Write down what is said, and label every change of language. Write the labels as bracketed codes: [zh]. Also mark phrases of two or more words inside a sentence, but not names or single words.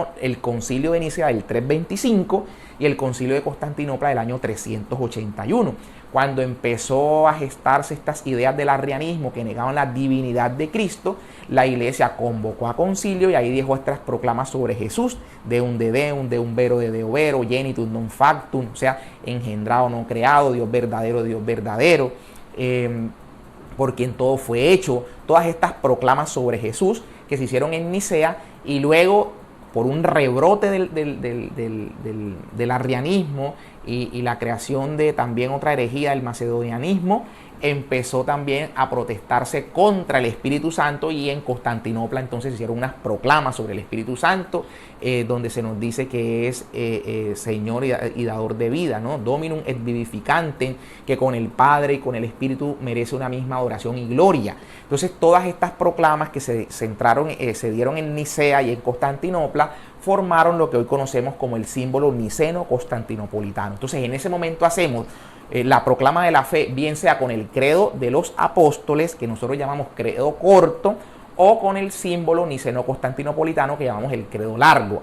[es] El concilio de Nicea del 325 y el concilio de Constantinopla del año 381. Cuando empezó a gestarse estas ideas del arrianismo que negaban la divinidad de Cristo, la iglesia convocó a concilio y ahí dijo estas proclamas sobre Jesús, [la] Deum de Deum, Deum vero de Deo vero, Genitus non factum, [es] o sea, engendrado no creado, Dios verdadero, por quien todo fue hecho. Todas estas proclamas sobre Jesús que se hicieron en Nicea, y luego por un rebrote del arrianismo y la creación de también otra herejía, el macedonianismo, empezó también a protestarse contra el Espíritu Santo, y en Constantinopla entonces hicieron unas proclamas sobre el Espíritu Santo, donde se nos dice que es Señor y dador de vida, ¿no? [la] Dominum et vivificantem, [es] que con el Padre y con el Espíritu merece una misma adoración y gloria. Entonces todas estas proclamas que se dieron en Nicea y en Constantinopla formaron lo que hoy conocemos como el símbolo niceno-constantinopolitano. Entonces en ese momento hacemos la proclama de la fe, bien sea con el credo de los apóstoles, que nosotros llamamos credo corto, o con el símbolo niceno-constantinopolitano, que llamamos el credo largo.